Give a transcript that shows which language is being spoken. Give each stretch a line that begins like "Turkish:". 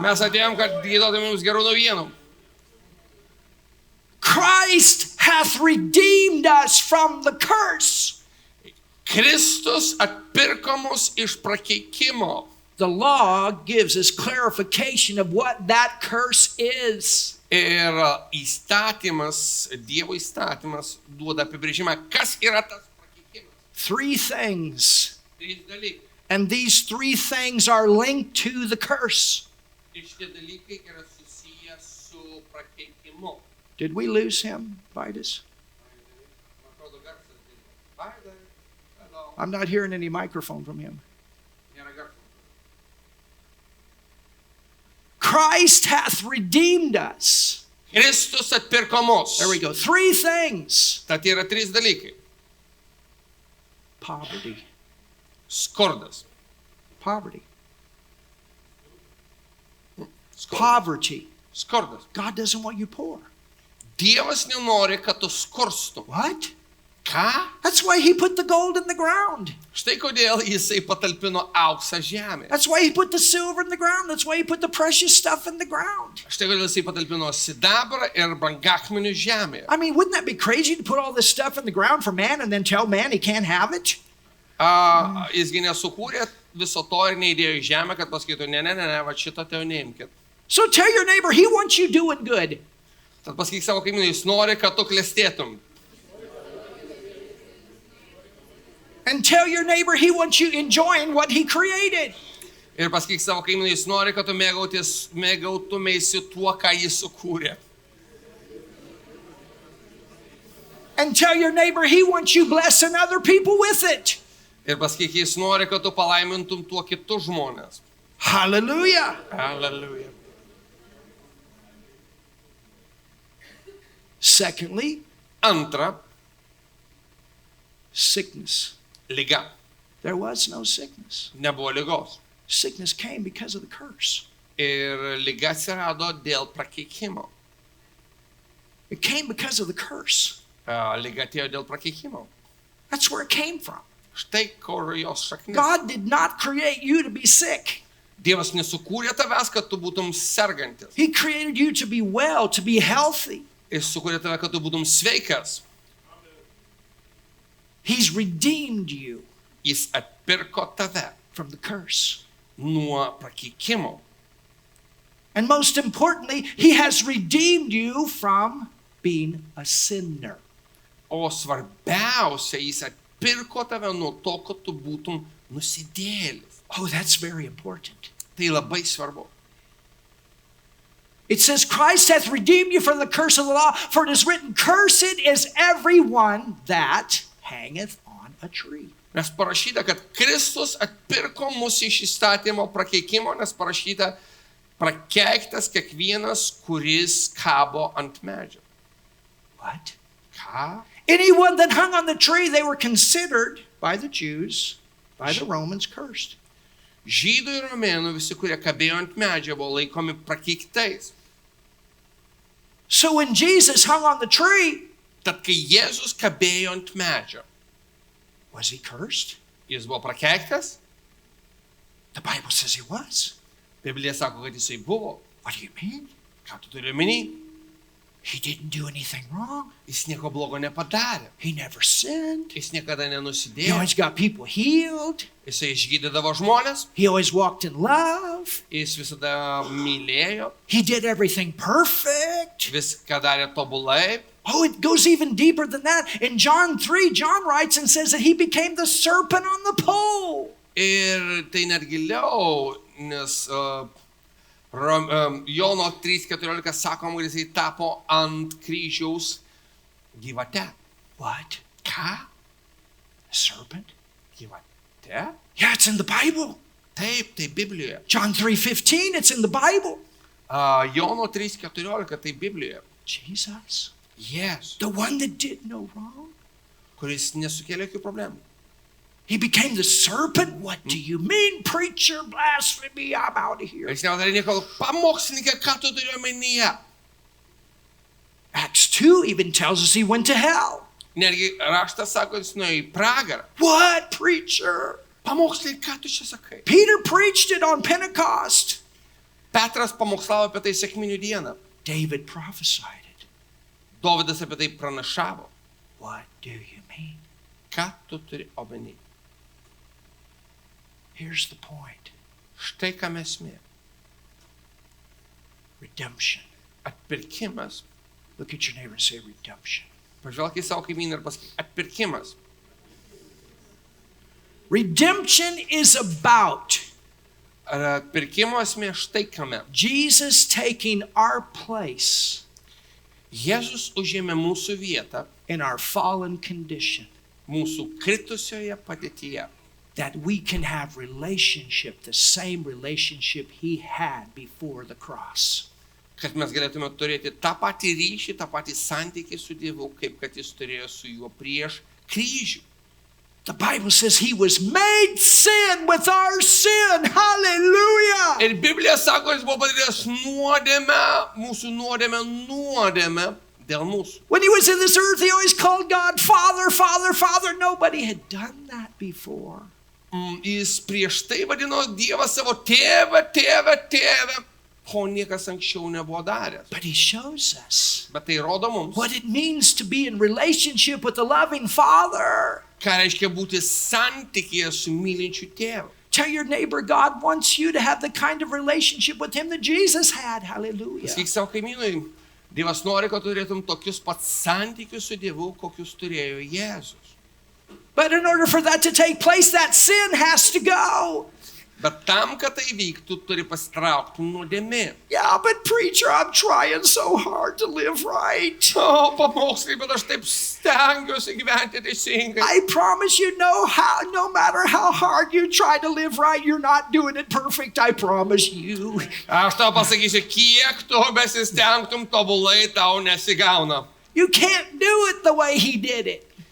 Lithuanian: Mes atėjom, kad duotume jums gerų naujienų.
English: Christ hath redeemed us from the curse.
Lithuanian: Kristus atpirko mus iš prakeikimo.
English: The law gives us clarification of what that curse is.
Lithuanian: Ir įstatymas, Dievo įstatymas duoda apibrėžimą, kas yra tas prakeikimas.
English: Three things.
Lithuanian: Trys dalykai.
English: And these three things are linked to the curse.
Lithuanian: Ir šitie dalykai yra susiję su prakeikimu.
English: Did we lose him, Vitus?
Lithuanian: Man atrodo, garsas dingo. Vaidai, hello.
English: I'm not hearing any microphone from him.
Lithuanian: Nėra garso.
English: Christ hath redeemed us.
Lithuanian: Kristus atpirko mus.
English: There we go. Three things.
Lithuanian: Tad yra trys dalykai.
English: Poverty.
Lithuanian: Skurdas.
English: Poverty.
Lithuanian: Skurdas.
English: Poverty.
Lithuanian: Skurdas.
English: God doesn't want you poor.
Lithuanian: Dievas nenori, kad tu skurstum.
English: What?
Lithuanian: Ką?
English: That's why he put the gold in the ground.
Lithuanian: Štai kodėl jisai patalpino auksą žemę.
English: That's why he put the silver in the ground. That's why he put the precious stuff in the ground.
Lithuanian: Štai kodėl jisai patalpino sidabrą ir brangakmenių žemėje.
English: I mean, wouldn't that be crazy to put all this stuff in the ground for man and then tell man he can't have it?
Lithuanian: Jisgi nesukūrė viso to ir neįdėjo į žemę, kad pasakytų, ne, va šito teo neimkit.
English: So tell your neighbor he wants you doing good.
Lithuanian: Tad pasakyk savo kaimynui, jis nori, kad tu klestėtum.
English: And tell your neighbor he wants you enjoying what he created.
Lithuanian: Ir pasakyk savo kaimynui, jis nori, kad tu mėgautumėsi tuo, ką jis sukūrė.
English: And tell your neighbor he wants you blessing other people with it.
Lithuanian: Ir pasakyk, jis nori, kad tu palaimintum tuo kitus žmonės.
English: Hallelujah.
Lithuanian: Hallelujah.
English: Secondly,
Lithuanian: Antra,
English: sickness.
Lithuanian: liga.
English: There was no sickness.
Lithuanian: Nebuvo ligos.
English: Sickness came because of the curse.
Lithuanian: Ir liga atsirado dėl prakeikimo.
English: It came because of the curse.
Lithuanian: Liga atėjo dėl prakeikimo.
English: That's where it came from.
Lithuanian: Štai kur jos šaknis.
English: God did not create you to be sick.
Lithuanian: Dievas nesukūrė tavęs, kad tu būtum sergantis.
English: He created you to be well, to be healthy.
Lithuanian: Jis sukūrė tave, kad tu būtum sveikas.
English: He's redeemed you
Lithuanian: Jis atpirko tave
English: from the curse.
Lithuanian: nuo prakeikimo.
English: And most importantly, he has redeemed you from being a sinner.
Lithuanian: O svarbiausia, jis atpirko tave nuo to, kad tu būtum nusidėlis.
English: Oh, that's very important.
Lithuanian: Tai labai svarbu.
English: It says, Christ hath redeemed you from the curse of the law, for it is written, cursed is everyone that hangeth on a tree.
Lithuanian: Nes parašyta, kad Kristus atpirko mus iš įstatymo prakeikimo, nes parašyta, prakeiktas kiekvienas, kuris kabo ant medžio.
English: What?
Lithuanian: Ką?
English: Anyone that hung on the tree, they were considered by the Jews, by the Romans, cursed.
Lithuanian: Žydų ir romėnų, visi, kurie kabėjo ant medžio, buvo laikomi prakeiktais.
English: So when Jesus hung on the tree,
Lithuanian: Tad kai Jėzus kabėjo ant medžio,
English: was he cursed?
Lithuanian: jis buvo prakeiktas?
English: The Bible says he was.
Lithuanian: Biblija sako, kad jisai buvo.
English: What do you mean?
Lithuanian: Ką tu turi omeny?
English: He didn't do anything wrong.
Lithuanian: Jis nieko blogo nepadarė.
English: He never sinned.
Lithuanian: Jis niekada
English: He
Lithuanian: nenusidėjo.
English: always got people healed.
Lithuanian: Jisai išgydydavo žmonės.
English: He always walked in love.
Lithuanian: Jis visada mylėjo.
English: He did everything perfect.
Lithuanian: Viską darė tobulai.
English: Oh, it goes even deeper than that. In John 3, John writes and says that he became the serpent on the pole.
Lithuanian: Ir tai net giliau, nes Jono 3:14 sakoma, kad jisai tapo ant kryžiaus gyvate.
English: What?
Lithuanian: Ką?
English: A serpent?
Lithuanian: Gyvate?
English: Yeah, it's in the Bible.
Lithuanian: Taip, tai Biblijoje.
English: John 3:15, it's in the Bible.
Lithuanian: Jono 3:14, tai Biblijoje.
English: Jesus,
Lithuanian: Jėzus,
English: the one that did no wrong.
Lithuanian: kuris nesukėlė jokių problemų.
English: He became the serpent? What do you mean, preacher? Blasphemy, I'm out of here.
Lithuanian: Jis nepadarė nieko. Pamokslininkė, ką tu turi omenyje?
English: Acts 2 even tells us he went to hell.
Lithuanian: Netgi raštas sako, jis nuėjo į pragarą.
English: What, preacher?
Lithuanian: Pamokslininkai, ką tu čia sakai?
English: Peter preached it on Pentecost.
Lithuanian: Petras pamokslavo apie tai sekminių dieną.
English: David prophesied it.
Lithuanian: Dovydas apie tai pranašavo.
English: What do you mean?
Lithuanian: Ką tu turi omenyje?
English: Here's the point.
Lithuanian: Štai ką mes mė.
English: Redemption.
Lithuanian: Atpirkimas.
English: Look at your neighbor and say redemption.
Lithuanian: Pažvelk į savo kaimyną ir pasakyk. Atpirkimas.
English: Redemption is about
Lithuanian: Atpirkimo esmė štai kame.
English: Jesus taking our place
Lithuanian: Jėzus užėmė mūsų vietą,
English: in our fallen condition,
Lithuanian: mūsų kritusioje padėtyje,
English: that we can have relationship, the same relationship he had before the cross.
Lithuanian: kad mes galėtume turėti tą patį ryšį, tą patį santykį su Dievu, kaip kad jis turėjo su juo prieš kryžių.
English: The Bible says he was made sin with our sin. Hallelujah!
Lithuanian: Ir Biblija sako, jis buvo padaręs nuodėmę, mūsų nuodėmę dėl mūsų.
English: When he was in this earth, he always called God Father, Father, Father. Nobody had done that before.
Lithuanian: Jis prieš tai vadino Dievą savo tėvą, ko niekas anksčiau nebuvo daręs.
English: But he shows us
Lithuanian: Bet tai rodo mums,
English: what it means to be in relationship with a loving Father.
Lithuanian: ką reiškia būti santykėje su mylinčiu tėvu.
English: Tell your neighbor, God wants you to have the kind of relationship with him that Jesus had. Hallelujah.
Lithuanian: Sakyk savo kaimynui, Dievas nori, kad turėtum tokius pat santykius su Dievu, kokius turėjo Jėzus.
English: But in order for that to take place, that sin has to go.
Lithuanian: Bet tam, kad tai vyktų, turi pasitraukti nuodėmė.
English: Yeah, but preacher, I'm trying so hard to live right.
Lithuanian: O, pamokslai, bet aš taip stengiuosi gyventi teisingai.
English: I promise you, no matter how hard you try to live right, you're not doing it perfect. I promise you.
Lithuanian: Aš tau pasakysiu, kiek tu besistengtum tobulai, tau nesigauna.
English: You can't do it the way he did it